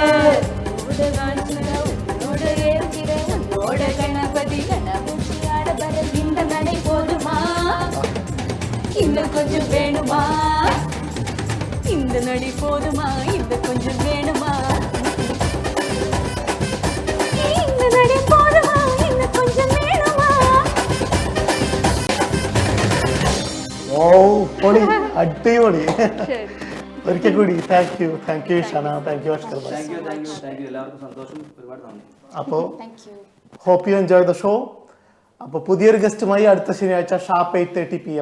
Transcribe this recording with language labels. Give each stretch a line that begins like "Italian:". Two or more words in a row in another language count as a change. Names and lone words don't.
Tamil: உன்னோட ஏறுகிற உன்னோட கணபதி கணபூச்சி ஆட வர இந்த நடை போதுமா, இன்னும் கொஞ்சம் வேணுமா, இந்த நடை போதுமா, இன்னும் கொஞ்சம் வேணுமா, இந்த நடை போதுமா, இன்னும் கொஞ்சம் வேணுமா.
Malayalam: ഓ പൊളി, അടിപൊളി. ഒരിക്കൽ കൂടി
English: thank you
Malayalam: ഇഷാന,
English: thank you
Malayalam: അഷ്കർ ഭായ്. എല്ലാവർക്കും സന്തോഷം, ഒരുപാട് നന്ദി. അപ്പോൾ
English: hope you enjoy the show.
Malayalam: അപ്പോൾ പുതിയൊരു ഗസ്റ്റുമായി അടുത്ത ശനിയാഴ്ച ഷാർപ്പ് 8:30 PM.